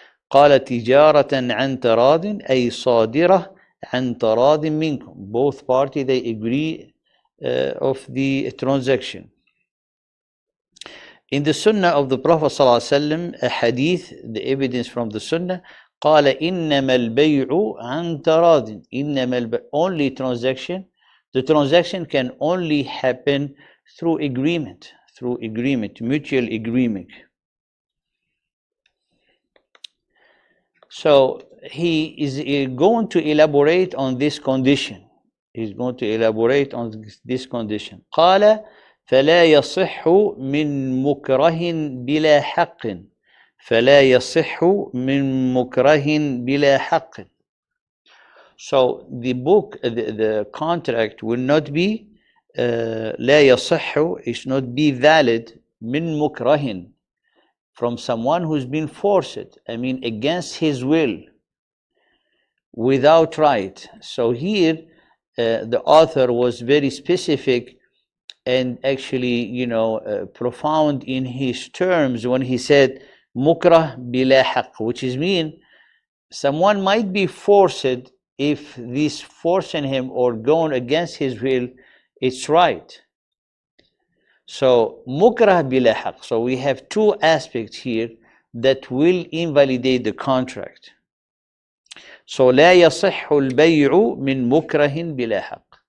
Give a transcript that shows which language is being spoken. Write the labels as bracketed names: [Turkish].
[Arabic] قال تجارة عن تراض أي صادرة عن تراض منكم. [English] Both parties they agree of the transaction. In the Sunnah of the Prophet ﷺ, a hadith, the evidence from the Sunnah, [Arabic] قال إنما البيع عن تراض. [English] Only transaction. The transaction can only happen through agreement, mutual agreement. So he is going to elaborate on this condition. He's going to elaborate on this condition. [Arabic] قال فلا يصح من مكره بلا حق. فلا يصح من مكره بلا حق. [English] So the contract will not be [Arabic] لا يصح, [English] it should not be valid [Arabic] من مكره, [English] from someone who's been forced, I mean against his will, without right. So here the author was very specific and actually, profound in his terms when he said mukrah bila haqq, which is mean someone might be forced. If this forcing him or going against his will, it's right. So mukrah bila haqq. So we have two aspects here that will invalidate the contract. So [Arabic] لا يصح البيع من مكره بلا حق.